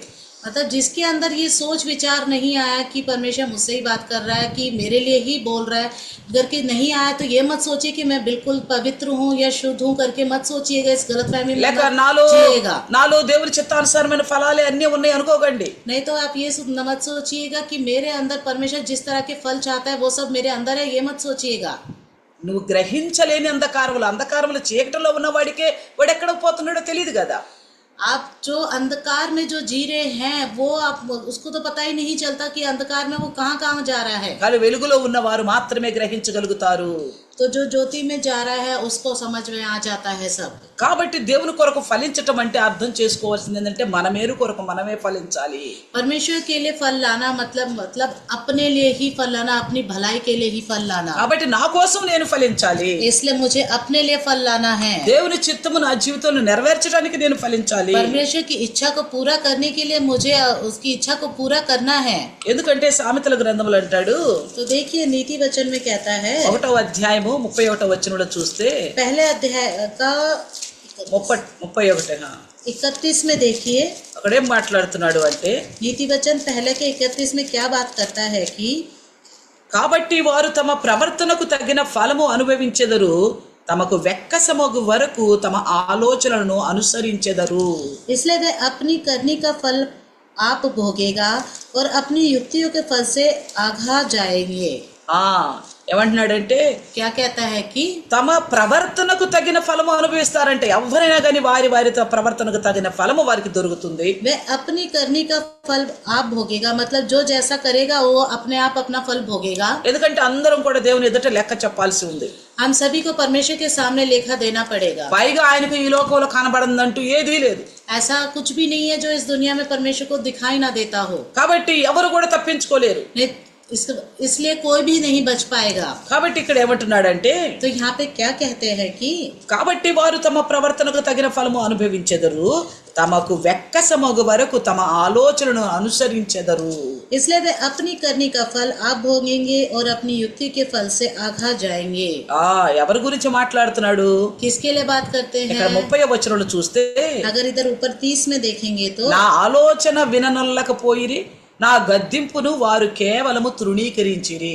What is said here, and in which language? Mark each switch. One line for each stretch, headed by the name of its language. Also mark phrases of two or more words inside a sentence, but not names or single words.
Hindi: मतलब जिसके अंदर ये सोच विचार नहीं आया कि परमेश्वर मुझसे ही बात कर रहा है, कि मेरे लिए ही बोल रहा है करके नहीं आया, तो ये मत सोचिए कि मैं बिल्कुल पवित्र हूँ या शुद्ध हूँ करके मत सोचिएगा. इस गलतफहमी में
Telugu: లేక
Hindi: जिएगा.
Telugu: నాలో దేవుని చిత్తానుసారమైన ఫలాలే అన్నీ ఉన్నాయి అనుకోకండి.
Hindi: नहीं तो आप ये मत सोचिएगा कि मेरे अंदर परमेश्वर जिस तरह के फल चाहता है वो सब मेरे अंदर है, ये मत सोचिएगा.
Telugu: నువ్వు గ్రహించలేని అంధకారములు చీకటిలో ఉన్న వాడికే వాడు ఎక్కడ పోతున్నాడో తెలియదు కదా.
Hindi: आप जो अंधकार में जो जी रहे हैं वो आप उसको तो पता ही नहीं चलता कि अंधकार में वो कहाँ जा रहा है.
Telugu: కానీ వెలుగులో ఉన్న వారు మాత్రమే గ్రహించగలుగుతారు.
Hindi: तो जो ज्योति में जा रहा है उसको समझ में आ जाता है सब.
Telugu: కాబట్టి దేవుని కొరకు ఫలించటం అంటే అర్థం చేసుకోవాల్సింది ఏంటంటే మన మేలు కొరకు మనమే ఫలించాలి.
Hindi: परमेश्वर के लिए फल लाना मतलब अपने लिए ही फल लाना, अपनी भलाई के लिए ही फल लाना.
Telugu: కాబట్టి నా కోసం నేను ఫలించాలి,
Hindi: इसलिए मुझे अपने लिए फल लाना है.
Telugu: దేవుని చిత్తము నా జీవితంలో నెరవేర్చడానికి నేను ఫలించాలి.
Hindi: परमेश्वर की इच्छा को पूरा करने के लिए मुझे उसकी इच्छा को पूरा करना है.
Telugu: ఎందుకంటే సామెతల గ్రంథంలో అంటాడు,
Hindi: तो देखिए नीति वचन में कहता है
Telugu: 1వ అధ్యాయము 31వ వచనంలో చూస్తే,
Hindi: पहले अध्याय का 31 में देखिए
Telugu: అక్కడేం మాట్లాడుతున్నాడు అంటే,
Hindi: नीति वचन पहले के 31 में क्या बात करता है कि
Telugu: కాబట్టి వారు తమ ప్రవర్తనకు తగిన ఫలము అనుభవించెదరు, తమకు వెక్కసమగు వరకు తమ ఆలోచనలను అనుసరించెదరు.
Hindi: इसलिए वे अपनी करनी का फल आप भोगेगा और अपनी युक्तियों के फल से आघा जाएंगे।
Telugu: ఆ ఏమంటున్నాడంటే
Hindi: क्या कहता है कि
Telugu: తమ ప్రవర్తనకు తగిన ఫలము అనుభవిస్తారంటే ఎవరైనా కానీ వారి వారి ప్రవర్తనకు తగిన ఫలము వారికి దొరుకుతుంది.
Hindi: वे अपनी करनी का फल आप भोगेगा, मतलब जो जैसा करेगा वो अपने आप अपना फल भोगेगा।
Telugu: ఎందుకంటే అందరం కూడా దేవుని ఎదుట లెక్క చెప్పాల్సి ఉంది.
Hindi: हम सभी को परमेश्वर के सामने लेखा देना पड़ेगा।
Telugu: పైగా ఆయనకు ఈ లోకంలో కనబడదంటూ ఏదీ లేదు.
Hindi: ऐसा कुछ भी नहीं है जो इस दुनिया में परमेश्वर को दिखाई ना देता हो,
Telugu: కాబట్టి ఎవరు కూడా తప్పించుకోలేరు.
Hindi: इसलिए कोई भी नहीं बच पाएगा।
Telugu: కాబట్టి ఇక్కడ ఏమంటున్నాడంటే
Hindi: तो यहाँ पे क्या कहते हैं कि
Telugu: కాబట్టి వారు తమ ప్రవర్తనకు తగిన ఫలము అనుభవించెదరు, తమకు వెక్కసమగు వరకు తమ ఆలోచనను అనుసరించెదరు.
Hindi: इसलिए वे अपनी करनी का फल आप भोगेंगे और अपनी युक्ति के फल से आघा जाएंगे।
Telugu: ఎవరి గురించి మాట్లాడుతున్నాడు?
Hindi: किसके लिए बात करते हैं?
Telugu: ఇక్కడ 30వ వచనంలో చూస్తే
Hindi: अगर इधर ऊपर 30 में देखेंगे तो
Telugu: నా ఆలోచన విననొల్లకపోయిరి, నా గద్దింపును వారు కేవలము తృణీకరించిరి.